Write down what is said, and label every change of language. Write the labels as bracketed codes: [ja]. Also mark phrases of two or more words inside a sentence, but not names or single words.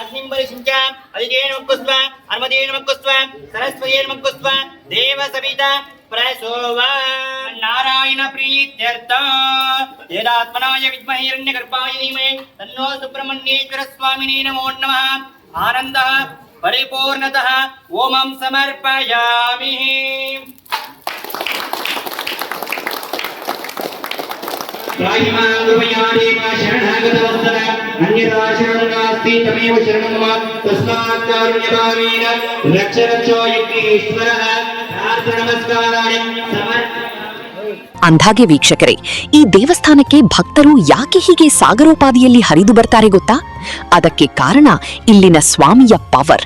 [sa] ನಾರಾಯಣ ಪ್ರೀತ್ಯರ್ಥ ವೇದಾತ್ಮನಾಯ ವಿದ್ಮಹೇ ಹಿರಣ್ಯಗರ್ಭಾಯ ಧೀಮಹಿ ತನ್ನೋ ಸುಬ್ರಹ್ಮಣ್ಯೇಶ್ವರ ಸ್ವಾಮಿನೇ ನಮೋ ನಮಃ. ಆನಂದಃ ಪರಿಪೂರ್ಣತಃ ಓಮಂ ಸಮರ್ಪಯಾಮಿ. ಶರಣಾಗತವತ್ಸಲ ಅನ್ಯಥಾ ಶರಣಂ ನಾಸ್ತಿ ತಮೇವ ಶರಣಂ ಮಮ ತಸ್ಮಾತ್ ಕಾರುಣ್ಯಭಾವೇನ ರಕ್ಷ ರಕ್ಷೋ ಯಜ್ಞೇಶ್ವರಃ. [kn] ಅಂದಾಗೆ ವೀಕ್ಷಕರೇ, ಈ ದೇವಸ್ಥಾನಕ್ಕೆ ಭಕ್ತರು ಯಾಕೆ ಹೀಗೆ ಸಾಗರೋಪಾದಿಯಲ್ಲಿ ಹರಿದು ಬರ್ತಾರೆ ಗೊತ್ತಾ? ಅದಕ್ಕೆ ಕಾರಣ ಇಲ್ಲಿನ ಸ್ವಾಮಿಯ ಪವರ್.